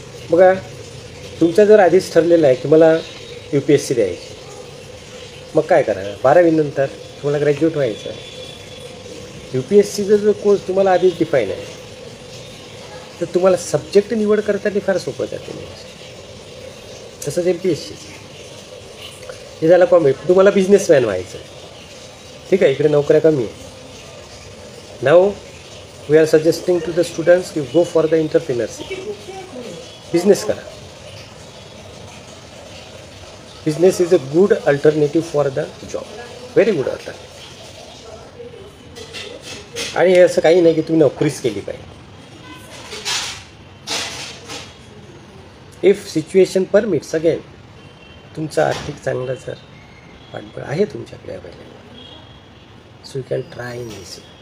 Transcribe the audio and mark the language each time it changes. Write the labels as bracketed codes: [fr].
[mr] बघा, तुमचं जर आधीच ठरलेलं आहे की मला UPSC द्यायची, मग काय करा, 12वी नंतर तुम्हाला ग्रॅज्युएट व्हायचं आहे. UPSCचा जो कोर्स तुम्हाला आधीच डिफाईन आहे, तर तुम्हाला सब्जेक्ट निवड करताना फार सोपं जाते. तसंच MPSC हे झालं कॉम्प्युटर. तुम्हाला बिझनेसमॅन व्हायचं आहे, ठीक आहे, इकडे नोकऱ्या कमी आहे. [en] Now we are suggesting to the students की go for the entrepreneurship. [mr] Business करा. [en] Business is a good alternative for the job, very good alternative. [mr] आणि हे असं काही नाही की तुम्ही नोकरीच केली पाहिजे. [en] if situation permits, again [mr] तुमचं आर्थिक चांगलं जर पाठबळ आहे तुमच्याकडे available, [en] So you can try in this.